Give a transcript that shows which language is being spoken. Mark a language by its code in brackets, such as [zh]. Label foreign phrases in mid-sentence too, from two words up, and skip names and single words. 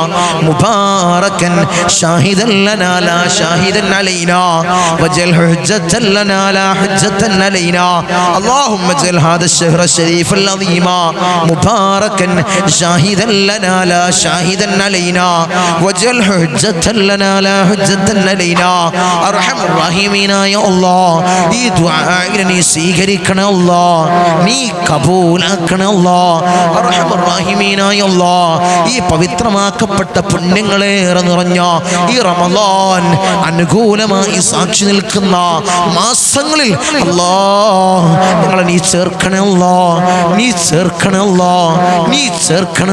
[ar] مباركا شاهدا لنا لا شاهدا علينا واجعل حجة لنا لا حجة علينا اللهم اجعل هذا الشهر الشريف العظيم مباركا شاهدا لنا لا شاهدا علينا واجعل حجة لنا لا حجة علينا أرحم الراحمين يا الله [ml] ഈ ദുആഇനെ നീ സ്വീകരിക്കണേ അല്ലാഹ് നീ കബൂലാക്കണേ അല്ലാഹ് [ar] أرحم الراحمين [ml] അല്ലാഹ് ഈ പവിത്രമാക്കപ്പെട്ട പുണ്യങ്ങളേറെ നിറഞ്ഞ ഈ റമളാൻ അനുകൂലമായി സാക്ഷി നിൽക്കുന്ന മാസങ്ങളിൽ അല്ലാഹ് ഞങ്ങളെ നീ ചേർക്കണേ അല്ലാഹ് നീ ചേർക്കണേ അല്ലാഹ് നീ ചേർക്കണേ